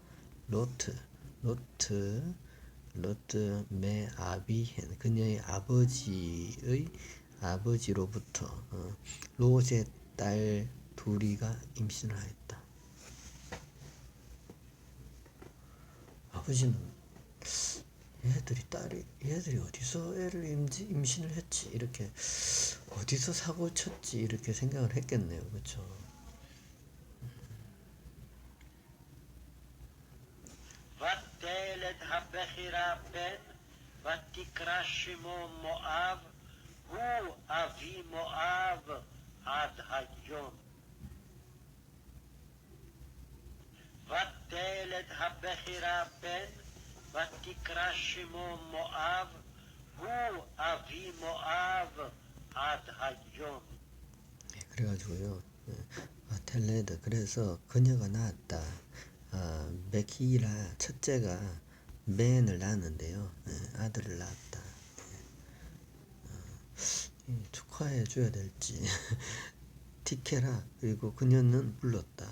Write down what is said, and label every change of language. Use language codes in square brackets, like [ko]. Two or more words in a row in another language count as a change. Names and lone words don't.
[he] לוט מאביהן [ko] 그녀의 아버지로부터 롯의 딸 둘이가 임신을 하였다. 아버지는 얘들이 어디서 애를 임신을 했지 이렇게 어디서 사고 쳤지 이렇게 생각을 했겠네요. 그렇죠? [he] ותלד הבכירה בן, ותקרא שמו מואב, הוא אבי מואב עד היום. ותלד הבכירה בן, ותקרא שמו מואב, הוא אבי מואב עד היום. [ko] 그래가지고요. 텔레드 그래서 그녀가 낳았다. 베키라 첫째가 맨을 낳았는데요. 아들을 낳았다. 축하해 줘야 될지 티케라 그리고 그녀는 불렀다.